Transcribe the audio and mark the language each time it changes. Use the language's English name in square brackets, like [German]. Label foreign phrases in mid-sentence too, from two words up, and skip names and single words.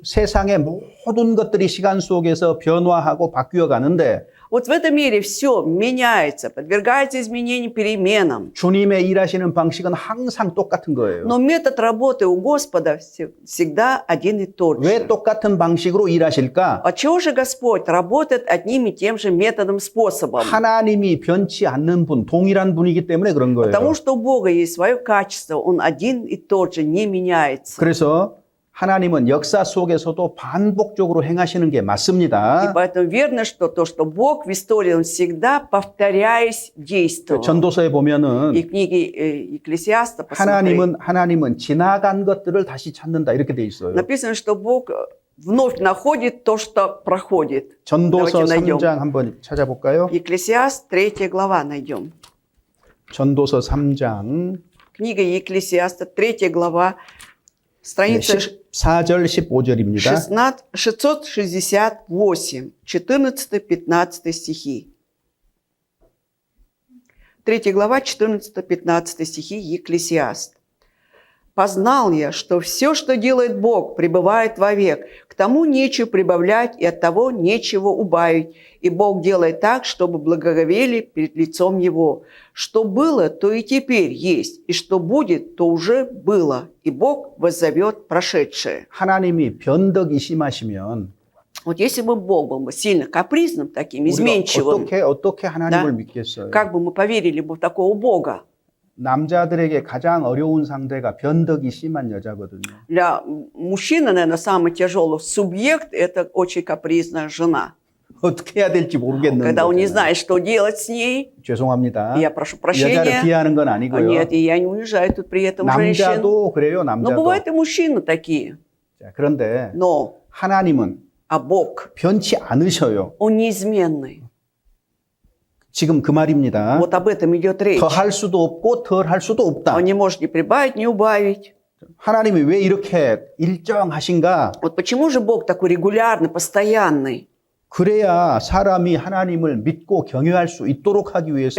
[Korean] 세상의 모든 것들이 시간 속에서 변화하고 바뀌어 가는데 [Russian] Вот в этом мире все меняется, подвергается изменениям, переменам. [Korean] 주님의 일하시는 방식은 항상 똑같은 거예요. [Russian] Но метод работы у Господа всегда один и тот [Korean] 왜 [Russian] же. [Korean] 똑같은 방식으로 일하실까? [Russian] Отчего же Господь работает одним и тем же методом, способом? [Korean] 하나님이 변치 않는 분, 동일한 분이기 때문에 그런 거예요. [Russian] Потому что у Бога есть свое качество, Он один и тот же, не меняется. [Korean] 그래서 하나님은 역사 속에서도 반복적으로 행하시는 게 [Russian] И [Korean] 맞습니다. [Russian] поэтому верно, что то, что Бог в истории, Он всегда, повторяясь, действовал. [Korean] 전도서에 보면은 [Russian] И в книге Екклесиаста посмотреть, [Korean] 하나님은 지나간 것들을 다시 찾는다 이렇게 돼 있어요. [Russian] написано, что Бог вновь находит то, что проходит. [Korean] 전도서 [Russian] Давайте найдем. [Korean] 3장 한번 찾아볼까요? [Russian] Екклесиаст, 3 глава найдем. [Korean] 전도서 3장 [Russian] Книга Екклесиаста, 3 глава, страница [Korean] 14절 15절입니다. [Russian] 668, 14-15 стихи. 3 глава, 14-15 стихи, Екклесиаст. «Познал я, что все, что делает Бог, пребывает вовек. К тому нечего прибавлять, и от того нечего убавить. И Бог делает так, чтобы благоговели перед лицом Его. Что было, то и теперь есть, и что будет, то уже было. И Бог воззовет прошедшее». [Korean] 하나님이 변덕이 심하시면 [Russian] Вот если бы Бог был бы сильно капризным таким, [Korean] 우리가 [Russian] изменчивым, [Korean] 어떻게 하나님을 [Russian] Да. [Korean] 믿겠어요? [Russian] как бы мы поверили бы в такого Бога? [Korean] 남자들에게 가장 어려운 상대가 변덕이 심한 여자거든요. [Russian] Для мужчины, наверное, самый тяжелый субъект – это очень капризная жена. [Korean] 어떻게 해야 될지 모르겠는 [Russian] Когда он не [Korean] 거잖아요. [Russian] знает, что делать с ней, [Korean] 죄송합니다. [Russian] я прошу [Korean] 여자를 [Russian] прощения. [Korean] 비하하는 건 아니고요. [Russian] Нет, и я не унижаю тут при этом женщин. [Korean] 남자도 그래요, [Russian] Но [Korean] 남자도. [Russian] бывают и мужчины такие. [Korean] 자, 그런데 [Russian] Но, [Korean] 하나님은 [Russian] а Бог, [Korean] 변치 않으셔요. [Russian] Он неизменный. [Korean] 지금 그 말입니다. [Russian] Вот об этом идет речь. [Korean] 더 할 수도 없고 덜 할 수도 없다. [Russian] Он не может ни прибавить, ни убавить. [Korean] 하나님이 왜 이렇게 일정하신가? [Russian] Вот почему же Бог такой регулярный, постоянный? [Korean] 그래야 사람이 하나님을 믿고 경외할 수 있도록 하기 위해서요.